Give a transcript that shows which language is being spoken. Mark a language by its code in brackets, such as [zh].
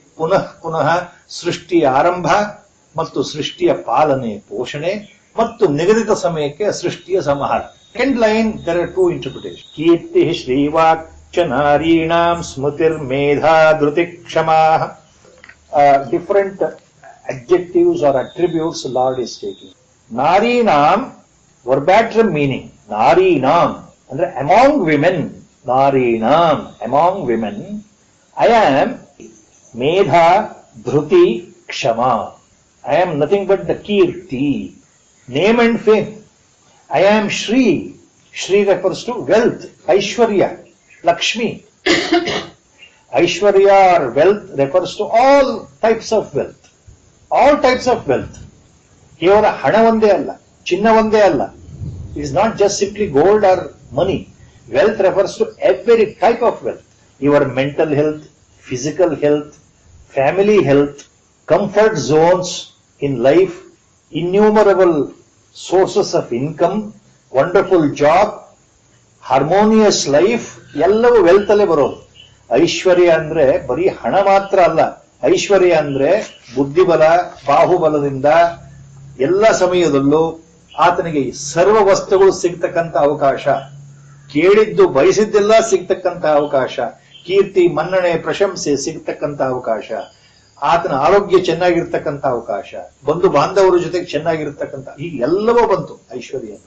[kn] ಪುನಃ ಪುನಃ ಸೃಷ್ಟಿಯ ಆರಂಭ ಮತ್ತು ಸೃಷ್ಟಿಯ ಪಾಲನೆ ಪೋಷಣೆ ಮತ್ತು ನಿಗದಿತ ಸಮಯಕ್ಕೆ ಸೃಷ್ಟಿಯ ಸಂಹಾರ. [en] Second line there are two interpretation. [sa] Keerthi ಶ್ರೀವಾಕ್ಚ ನಾರೀಣಾಂ ಸ್ಮೃತಿರ್ Medha Dhriti Kshama. [en] Different adjectives or attributes Lord is taking. Narinam, verbatim meaning. Narinam, and among women. Narinam, among women. I am Medha, Dhruti, Kshama. I am nothing but the Kirti, name and fame. I am Shri. Shri refers to wealth, Aishwarya, Lakshmi. Aishwarya or wealth refers to all types of wealth. All types of wealth. [kn] ಕೇವಲ ಹಣ ಒಂದೇ ಅಲ್ಲ, ಚಿನ್ನ ಒಂದೇ ಅಲ್ಲ. [en] It is not just simply gold or money. Wealth refers to every type of wealth. Your mental health, physical health, family health, comfort zones in life, innumerable sources of income, wonderful job, harmonious life, [kn] ಎಲ್ಲವೂ wealth ಅಲ್ಲೇ ಬರೋದು. ಐಶ್ವರ್ಯ ಅಂದ್ರೆ ಬರೀ ಹಣ ಮಾತ್ರ ಅಲ್ಲ. ಐಶ್ವರ್ಯ ಅಂದ್ರೆ ಬುದ್ಧಿಬಲ, ಬಾಹುಬಲದಿಂದ ಎಲ್ಲ ಸಮಯದಲ್ಲೂ ಆತನಿಗೆ ಸರ್ವ ವಸ್ತುಗಳು ಸಿಗ್ತಕ್ಕಂಥ ಅವಕಾಶ, ಕೇಳಿದ್ದು ಬಯಸಿದ್ದೆಲ್ಲ ಸಿಗ್ತಕ್ಕಂಥ ಅವಕಾಶ, ಕೀರ್ತಿ ಮನ್ನಣೆ ಪ್ರಶಂಸೆ ಸಿಗ್ತಕ್ಕಂಥ ಅವಕಾಶ, ಆತನ ಆರೋಗ್ಯ ಚೆನ್ನಾಗಿರ್ತಕ್ಕಂಥ ಅವಕಾಶ, ಬಂಧು ಬಾಂಧವರ ಜೊತೆಗೆ ಚೆನ್ನಾಗಿರ್ತಕ್ಕಂಥ, ಈಗ ಎಲ್ಲವೂ ಬಂತು ಐಶ್ವರ್ಯ.